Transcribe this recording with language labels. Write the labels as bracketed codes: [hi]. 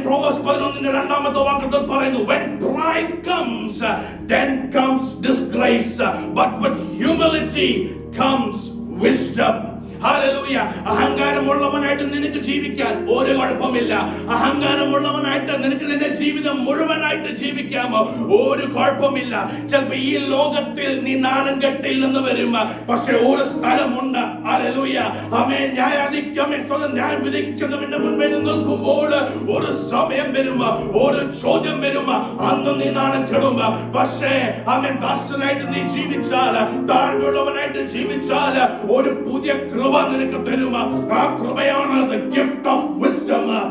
[ml] Proverbs 11ന്റെ 2ാമത്തെ വാക്യത്തിൽ പറയുന്നു, [en] when pride comes, then comes disgrace, but with humility comes wisdom. [ml] Hallelujah. അഹങ്കാരമുള്ളവനായിട്ട് നിനക്ക് ജീവിക്കാൻ ഒരു കുഴപ്പമില്ല. അഹങ്കാരമുള്ളവനായിട്ട് നിനക്ക് നിന്റെ ജീവിതം മുഴുവനായിട്ട് ജീവിക്കാമോ? ഒരു കുഴപ്പമില്ല. ചിലപ്പോൾ ഈ ലോകത്തിൽ നീ നാണം കെട്ടില്ലെന്ന് വരും. പക്ഷെ ഒരു സ്ഥലമുണ്ട്. ഹല്ലേലൂയ. ആമേൻ. ന്യായം വിധിക്കുന്നവന്റെ മുൻപിൽ നിൽക്കുമ്പോൾ ഒരു സമയം വരും, ഒരു ചോദ്യം വരും. അന്ന് നീ നാണം കെടും. പക്ഷേ ആമേൻ ദാസനായിട്ട് നീ ജീവിച്ചാൽ, താഴ്മയുള്ളവനായിട്ട് ജീവിച്ചാൽ ഒരു പുതിയ കൃപ നിനക്ക് തരും. ആ കൃപയാണ് [en] the gift of wisdom.